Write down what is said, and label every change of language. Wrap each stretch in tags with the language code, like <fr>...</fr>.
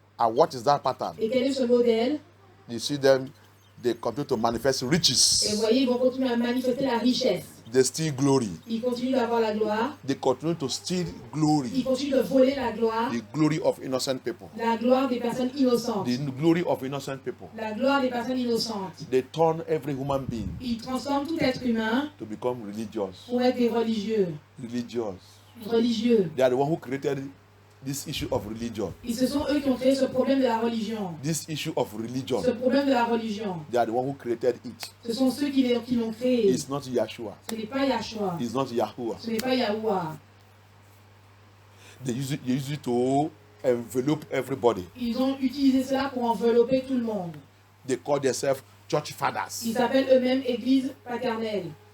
<en>And what is that pattern?</en> <fr>Et quel est ce modèle?</fr> <en>You see them, they continue to manifest</en> <fr>Et vous</fr> <en>riches.</en> <fr>voyez, ils vont continuer à manifester la richesse.</fr> <en>They steal glory.</en> <fr>Ils continuent d'avoir la gloire.</fr> <en>They continue to steal</en> <fr>Ils</fr> <en>glory.</en> <fr>continuent de voler la gloire.</fr> <en>The glory of innocent people.</en> <fr>La gloire des personnes innocentes.</fr> <en>The glory of innocent people.</en> <fr>La gloire des personnes innocentes.</fr> <en>They turn every human being</en> <fr>Ils transforment tout être humain</fr> <en>to become religious.</en> <fr>pour être des religieux.</fr> <en>Religious.</en> <fr>Religieux.</fr> <en>They are the one who created this issue of religion.</en> <fr>Et ce sont eux qui ont créé ce problème de la religion.</fr> <en>This issue of religion.</en> <fr>Ce problème de la religion.</fr> <en>They are the one who created it.</en> <fr>Ce sont ceux qui l'ont créé.</fr> <en>It's not Yeshua.</en> <fr>Ce n'est pas Yahshua.</fr> <en>It's not Yahuwah.</en> <fr>Ce n'est pas Yahuwah.</fr> <en>They use it to envelope everybody.</en> <fr>Ils ont utilisé cela pour envelopper tout le monde.</fr> <en>They call themselves church fathers.</en> <fr>Ils s'appellent eux-mêmes Église paternelle.</fr>